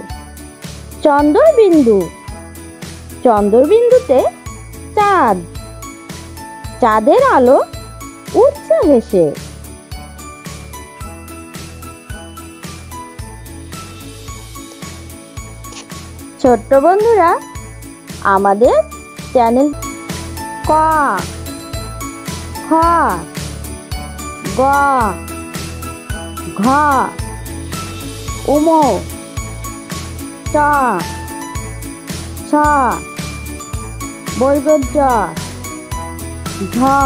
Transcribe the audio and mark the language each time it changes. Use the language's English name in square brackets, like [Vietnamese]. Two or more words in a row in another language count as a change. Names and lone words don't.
[Bangla] চন্দ্রবিন্দু, চন্দ্রবিন্দুতে চাঁদ, চাঁদের আলো উঠছে হেসে। ছোট্ট বন্ধুরা, আমাদের চ্যানেল ক, খ, গ, ঘ, উম, চ, ছ, বর্গজ, ঝ,